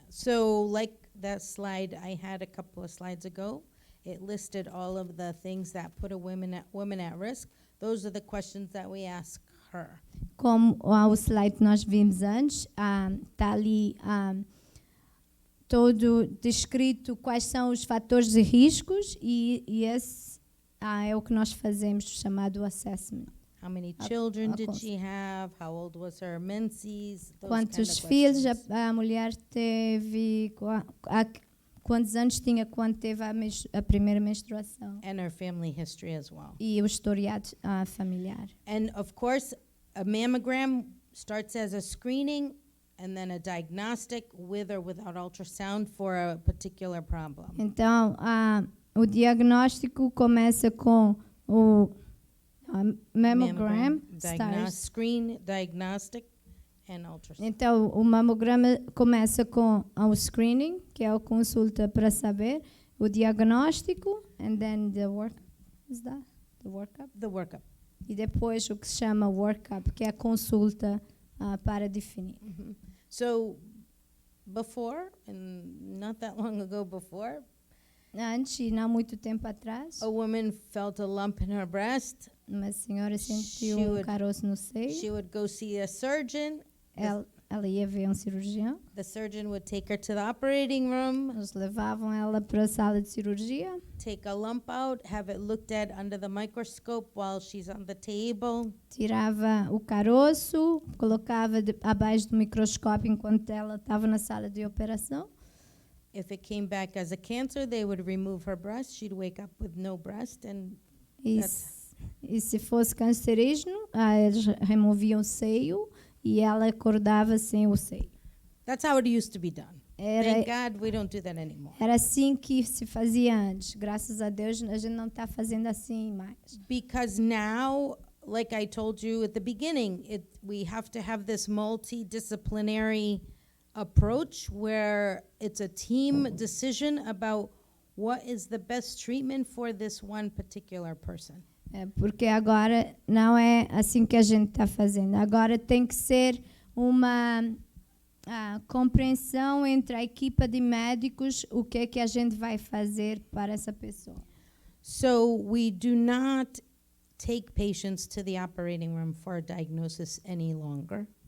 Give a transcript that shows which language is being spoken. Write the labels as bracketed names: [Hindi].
[English] So like that slide I had a couple of slides ago, it listed all of the things that put a woman at risk. Those are the questions that we ask her. [Portuguese] Como o slide que nós vimos antes, está ali todo descrito quais são os fatores de riscos e esse é o que nós fazemos, chamado assessment. [English] How many children did she have? How old was her menses? Those [Portuguese] Quantos [English] kind of [Portuguese] filhos [English] questions. [Portuguese] a mulher teve, quantos anos tinha quando teve a primeira menstruação [English] And her family history as well. [Portuguese] e o historiado familiar. [English] And of course, a mammogram starts as a screening and then a diagnostic with or without ultrasound for a particular problem. [Portuguese] Então, o diagnóstico começa com o mammogram. [English] Screen, diagnostic, and ultrasound. [Portuguese] Então, o mamograma começa com o screening, que é a consulta para saber, o diagnóstico, [English] and then the workup. Is that the workup? The workup. [Portuguese] E depois o que se chama workup, que é a consulta para definir. Mm-hmm. [English] So before, and not that long ago before, [Portuguese] Antes, e não muito tempo atrás, [English] a woman felt a lump in her breast. [Portuguese] uma senhora sentiu [English] She would- [Portuguese] caroço no [English] She [Portuguese] seio. [English] would go see a surgeon. [Portuguese] Ela ia ver um cirurgião. [English] The surgeon would take her to the operating room, [Portuguese] Eles levavam ela para a sala de cirurgia, [English] take a lump out, have it looked at under the microscope while she's on the table. [Portuguese] tirava o caroço, colocava abaixo do microscópio enquanto ela estava na sala de operação. [English] If it came back as a cancer, they would remove her breast. She'd wake up with no breast, and [Portuguese] E, e se fosse cancerígeno, eles removiam o seio e ela acordava sem o seio. [English] that's how it used to be done. [Portuguese] Era, [English] Thank God we don't do that anymore. [Portuguese] era assim que se fazia antes. Graças a Deus, a gente não está fazendo assim mais. [English] Because now, like I told you at the beginning, we have to have this multidisciplinary approach where it's a team decision about what is the best treatment for this one particular person. [Portuguese] Porque agora não é assim que a gente está fazendo. Agora tem que ser uma compreensão entre a equipa de médicos o que é que a gente vai fazer para essa pessoa. [English] So we do not take patients to the operating room for a diagnosis any longer.